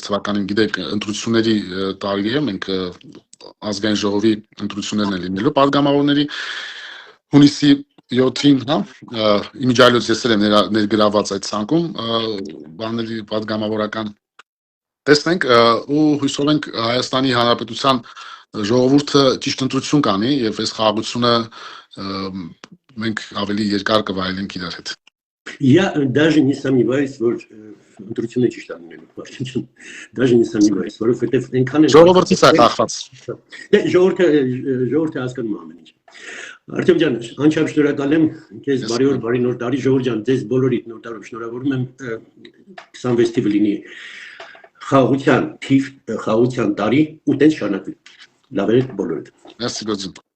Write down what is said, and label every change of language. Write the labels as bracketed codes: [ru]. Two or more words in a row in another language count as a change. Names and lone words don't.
[hy] թվականին գիտեք, ընտրությունների տարի է, մենք ազգային ժողովի ընտրություններն են լինելու падգամավորների հունիսի 7-ին, հա, իմիջիայլոց ես եմ ներգրաված այդ ցանկում, բաների падգամավորական տեսնենք ու հույսով ենք Հայաստանի Հանրապետության ժողովուրդը ճիշտ ընտրություն կանի եւ այս խաղաղությունը մենք ավելի երկար կվայելենք իրար հետ։ [ru] Я даже не сомневаюсь, [hy] որ ընտրությունը ճիշտ անունելու։ [ru] Даже не сомневаюсь, [hy] որովհետեւ այնքան է ժողովրդից է կախված։ Դե ժողովուրդը հասկանում է ամեն ինչ։ Արտեմ ջան, անչափ շնորհակալ եմ քեզ բարի օր, բարի նոր տարի, ժողովուրդ ջան, ձեզ բոլորիդ նոր տարով շնորհավորում եմ 26 թիվը լինի խաղաղության թիվ, խաղաղության տարի ու տենց շարունակվի։ Լավ է բոլորիդ։